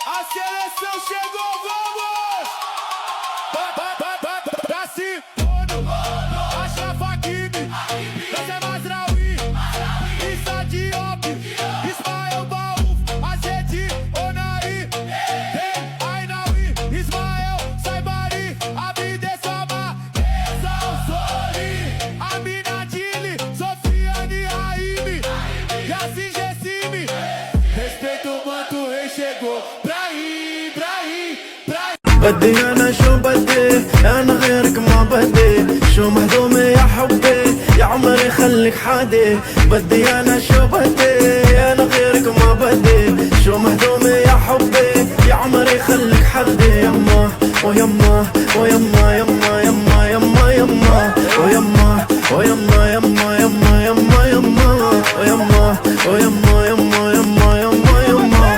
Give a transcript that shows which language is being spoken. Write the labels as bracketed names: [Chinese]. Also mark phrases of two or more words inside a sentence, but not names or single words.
[Portuguese] seleção chegou, vamos! Pra cima, Achraf Hakimi, Nasser Mazraoui, Issa Diop, Ismael Baouf, Azedi, Onari, Ainaoui, Ismael Saibari, Abide Samar, Sonsori, Amina Dili, Sofiane Raimi, Yassin Gessimi. Respeito o manto, o rei chegou. [Arabic] بدي انا شو بدي انا غيرك ما بدي شو مهضومة يا حبي يا عمري خليك حادي بدي انا شو بدي انا غيرك ما بدي شو مهضومة يا حبي يا عمري خليك حدي يما ويما ويما يما يما يما يما ويما ويما يما يما يما يما ويما ويما يما يما يما يما.